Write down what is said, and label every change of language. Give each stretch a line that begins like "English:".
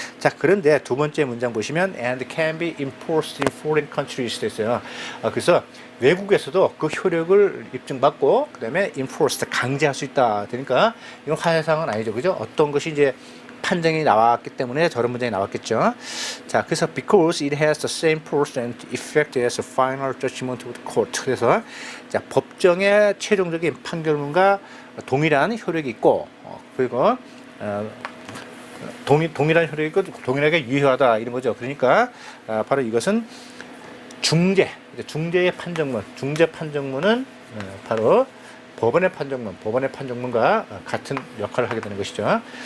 Korean: 자, 그런데 두 번째 문장 보시면
English: and can be enforced in foreign countries
Korean: 됐어요. 그래서 외국에서도 그 효력을 입증받고 그 다음에 enforced 강제할 수 있다. 그러니까 이건 화해사항은 아니죠. 그죠? 어떤 것이 이제 판정이 나왔기 때문에 저런 문장이 나왔겠죠. 자, 그래서
English: because it has the same force and effect as a final judgment of the court.
Korean: 그래서 자, 법정의 최종적인 판결문과 동일한 효력이 있고 그리고 동일한 효력이 있고 동일하게 유효하다 이런 거죠. 그러니까 바로 이것은 중재의 판정문, 중재 판정문은 바로 법원의 판정문과 같은 역할을 하게 되는 것이죠.